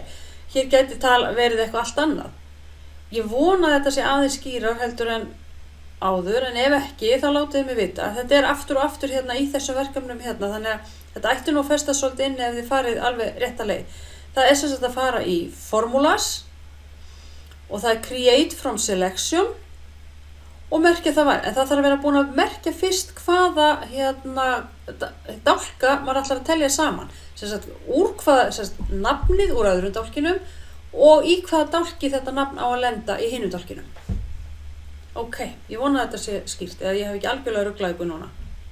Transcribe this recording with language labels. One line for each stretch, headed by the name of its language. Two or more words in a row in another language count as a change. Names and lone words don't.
Icelandic: Hér gæti verið eitthvað allt annað. Ég vona að þetta sé aðeins skýrar heldur en áður, en ef ekki, þá látið mig vita. Þetta er aftur og aftur hérna í þessum verkefnum hérna, þannig að þetta ætti nú að festa svolítið inn ef þið farið alveg rétta leið. Það er sem sagt að fara í formulas og það er
English: create from selection
Icelandic: og merkja það var, en það þarf að vera búin að merkja fyrst hvaða hérna dálka maður ætlar að telja saman. Sem sagt, nafnið úr öðrum dálkinum og í hvaða dálki þetta nafn á að lenda í hinum dálkinum. Ok, ég vona að þetta sé skýrt, eða ég hef ekki algjörlega ruglað ykkur núna.